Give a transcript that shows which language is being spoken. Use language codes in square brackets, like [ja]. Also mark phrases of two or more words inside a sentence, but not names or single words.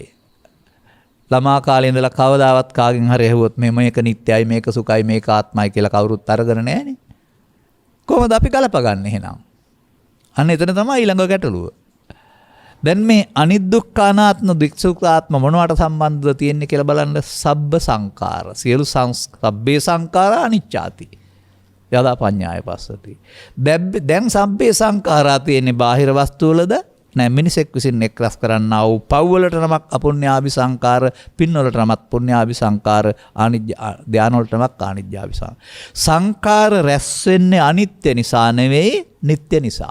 [si] ළමා කාලේ ඉඳලා කවදාවත් කාගෙන් හරි ඇහුවොත් මේක නිත්‍යයි මේක සුඛයි මේක ආත්මයි කියලා කවුරුත් අරගෙන නැහනේ. කොහොමද අපි ගලපගන්නේ එහෙනම්? අන්න එතන තමයි ඊළඟ ගැටලුව. දැන් මේ අනිදුක්ඛ අනාත්ම දික්සුඛාත්ම මොනවට සම්බන්ධද තියෙන්නේ කියලා බලන්න. [pi] සබ්බ සංඛාර සියලු සබ්බේ සංඛාර අනිච්චාති යදා පඤ්ඤාය පස්සති. [si] දැන් [pi] සබ්බේ සංඛාරා [si] තියෙන්නේ බාහිර වස්තු වලද? නෑ, මිනිසෙක් විසින් එක්රස් කරන්නා වූ පව් වලට නමක් [pi] අපුඤ්ඤාභි සංඛාර, [si] පින් වලට නමක් [pi] පුඤ්ඤාභි සංඛාර, [si] ආනිජ්ජ ධාන වලට නමක් [pi] ආනිජ්ජාභි සංඛාර [si] රැස් වෙන්නේ අනිත්‍ය නිසා නෙවෙයි, නিত্য නිසා.